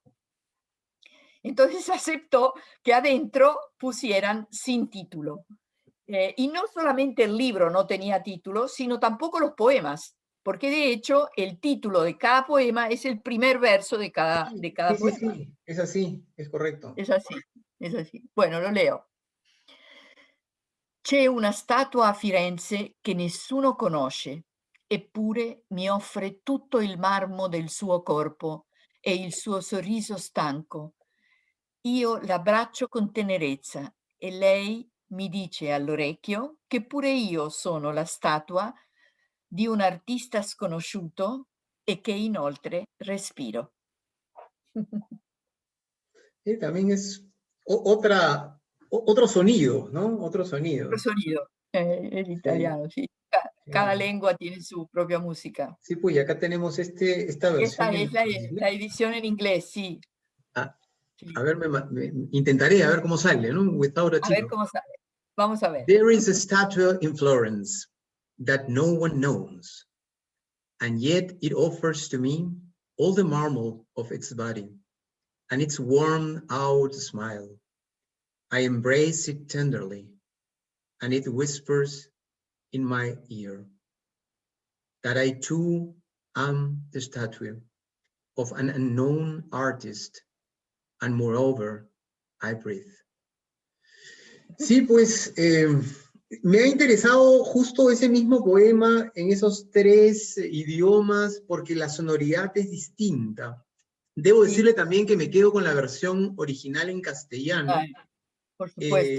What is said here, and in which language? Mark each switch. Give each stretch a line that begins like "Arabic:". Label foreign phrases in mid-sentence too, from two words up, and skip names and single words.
Spanish: Entonces aceptó que adentro pusieran Sin título. Y no solamente el libro no tenía título, sino tampoco los poemas, porque de hecho el título de cada poema es el primer verso de cada Sí, sí, poema. sí, es así, es correcto. Es así, es así. Bueno, lo leo.
Italian: C'è una statua a Firenze che nessuno conosce, eppure mi offre tutto il marmo del suo corpo e il suo sorriso stanco. Io l'abbraccio con tenerezza e lei mi dice all'orecchio che pure io sono la statua di un artista sconosciuto e che inoltre respiro.
Spanish: También es otro sonido, ¿no? Otro Otro sonido. sonido, el Sí, italiano, sí. Cada claro. lengua tiene su propia música. Sí, pues y acá tenemos esta Y versión esta en es la inglés. edición en inglés, sí. Ah, Sí. a ver, intentaré a ver cómo sale, ¿no?
English: Without a
Spanish: A ver
English: title.
Spanish: cómo sale. Vamos a ver.
English: There is a statue in Florence that no one knows, and yet it offers to me all the marble of its body and its worn out smile. I embrace it tenderly, and it whispers in my ear that I too am the statue of an unknown artist, and moreover, I breathe.
Spanish: Sí, pues me ha interesado justo ese mismo poema en esos tres idiomas porque la sonoridad es distinta. Debo Sí, decirle también que me quedo con la versión original en castellano, por supuesto.